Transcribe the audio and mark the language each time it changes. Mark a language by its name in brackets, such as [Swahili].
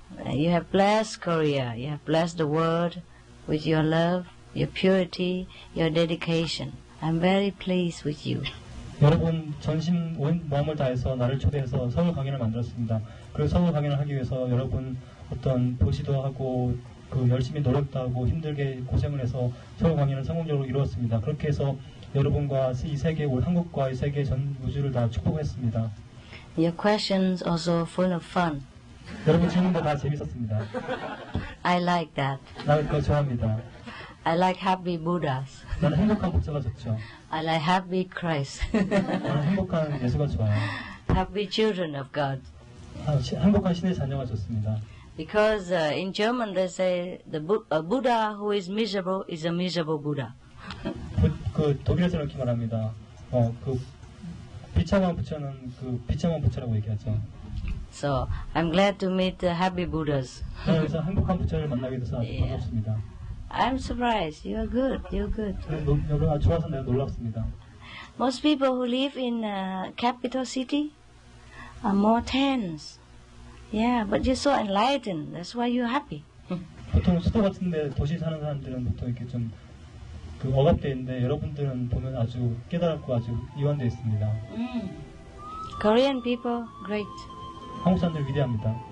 [English] You have blessed Korea. You have blessed the world with your love, your purity, your dedication. I'm very pleased with you. [Korean] 여러분 전심 온 마음을 다해서 나를 초대해서 서울 강연을 만들었습니다. 그리고 서울 강연을 하기 위해서 여러분 어떤 보시도 하고 그 열심히 노력도 하고 힘들게 고생을 해서 서울 강연을 성공적으로 이루었습니다. 그렇게 해서 여러분과 이 세계, 한국과 이 세계 전 우주를 다 축복했습니다. [English] Your questions also full of fun. [Korean] 여러분 질문도 다 재밌었습니다. [English] I like that. [Korean] 나는 그거 좋아합니다. [English] I like happy Buddhas. [Korean] 나는 행복한 부처가 좋죠. [English] I like happy Christ. [Korean] 나는 행복한 예수가 좋아요. [English] Happy children of God. [Korean] 행복한 신의 자녀가 좋습니다. [English] Because in German they say a Buddha who is miserable is a miserable Buddha. [Korean] 그 독일에서는 이렇게 말합니다. 그 비참한 부처는 그 비참한 부처라고 얘기하죠. [English] So I'm glad to meet the happy Buddhas. [Korean] 그래서 행복한 부처를 만나게 돼서 아주 반갑습니다. [English] I'm surprised. You're good. You're good. [Korean] 여러분 좋아서 내가 놀랍습니다. [English] Most people who live in capital city are more tense. Yeah, but you're so enlightened. That's why you're happy. [Korean] 보통 수도 같은데 도시 사는 사람들은 보통 이렇게 좀 그 억압돼 있는데 여러분들은 보면 아주 깨달았고 아주 이완돼 있습니다. [English] Korean people, great. [Korean] 한국 사람들 위대합니다.